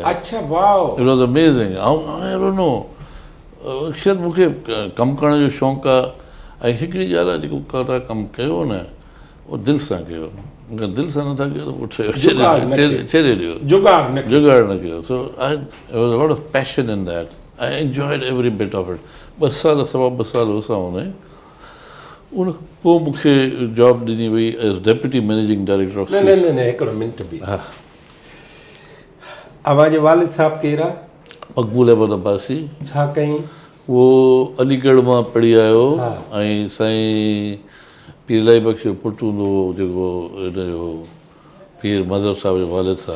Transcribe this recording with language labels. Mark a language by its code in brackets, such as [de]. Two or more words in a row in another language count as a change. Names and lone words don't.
[sd] अच्छा वाओ, [en] It was amazing. [sd] ऐं नो शायदि मूंखे कमु करण जो शौक़ु आहे। ऐं हिकिड़ी ॻाल्हि आहे, जेको तव्हां कमु कयो न उहो दिलि सां कयो, अगरि दिलि सां नथा कयो त पोइ छॾे ॾियो, जुगाड़ न कयो। [en] So I was a lot of passion in that, I enjoyed every bit of it. [sd] 2 साल सवा 2 साल हुसां हुन उन पोइ मूंखे जॉब ॾिनी वई [en] as deputy managing director of. [sd] न हिकिड़ो मिंट बि। हा, अव्हां जे वालिद साहब केरु आहे? मक़बूल अहमद अब्बासी। छा कई? उहो अलीगढ़ मां पढ़ी आयो हा। ऐं साईं पीरलाई बख़्श जो पुटु हूंदो हुओ जेको हिनजो पीर मज़हर साहिब जो वालिद साहिबु